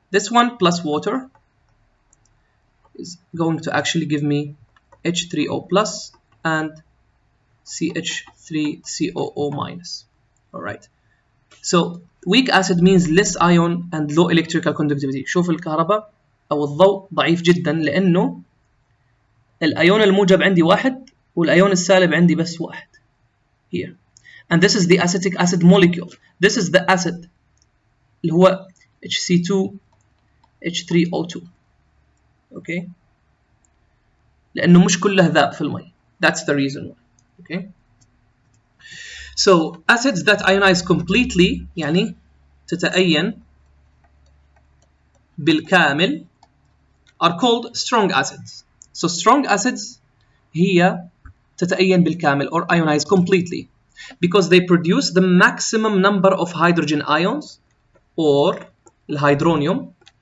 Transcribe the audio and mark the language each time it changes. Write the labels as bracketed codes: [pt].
[en] This one plus water is going to actually give me H3O plus and CH3COO minus. All right. So weak acid means less ion and low electrical conductivity. [ar] شوف الكهرباء أو الضوء ضعيف جدا لأنه الأيون الموجب عندي واحد والأيون السالب عندي بس واحد. [en] Here. And this is the acetic acid molecule. This is the acid. [ar] اللي هو HC2 H3O2. اوكي، لانه مش كله ذاب في المي. [en] That's the reason why. Okay. So acids that ionize completely [ar] يعني تتأين بالكامل [en] are called strong acids. So strong acids [ar] هي تتأين بالكامل [en] or ionize completely because they produce the maximum number of hydrogen ions or الهيدرونيوم.